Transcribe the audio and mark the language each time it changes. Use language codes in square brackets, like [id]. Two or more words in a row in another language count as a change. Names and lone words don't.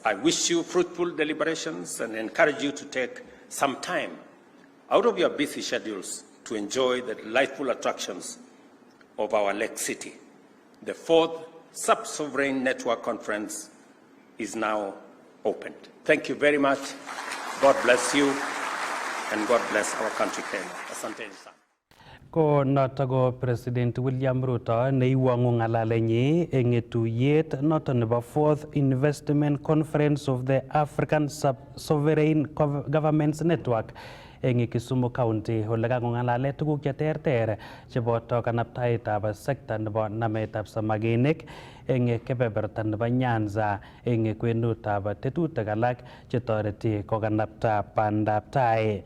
[en] I wish you fruitful deliberations and encourage you to take some time out of your busy schedules to enjoy the delightful attractions of our Lake City. The 4th Sub-Sovereign Network Conference is now opened. Thank you very much. God bless you, and God bless our country, Kenya. [sw] Asanteni sana. [kln] Ko noto ko President William Ruto neiwangu ngalalenyi eng tuyet noto nebo [en] 4th Investment Conference of the African Sub-Sovereign Governments Network [kln] eng Kisumu County ole kangongalale tuguk cheterter cheboto kanaptaetab sekta nebo nametab samakinik eng kebeberta nebo Nyanza eng kwenutab tetutik alak chetoreti kokanapta bandab tai.